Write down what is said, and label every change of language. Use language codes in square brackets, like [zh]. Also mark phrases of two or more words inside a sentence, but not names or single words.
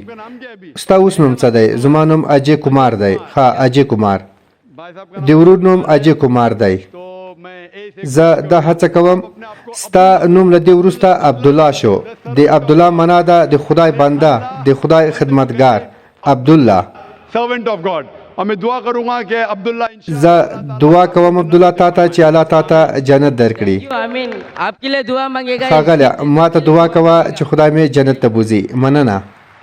[ps] ستا اوس نوم څه دی؟ زما نوم اجی کمار دی. ښه اجی کمار. د ورور نوم اجی کمار دی. زه دا هڅه کوم ستا نوم له دې وروسته عبدالله شو. د عبدالله معنا ده د خدای بنده، د خدای خدمتګار. عبدالله. [ur] اور میں دعا کروں گا کہ عبداللہ [ps] زه دعا کوم عبدالله تا ته چې الله تا ته جنت درکړي. [ur] آمین. آپ کے لیے دعا مانگے گا. [ps] ښاغلیه ما ته دعا کوه چې خدای مې جنت ته بوځي. مننه.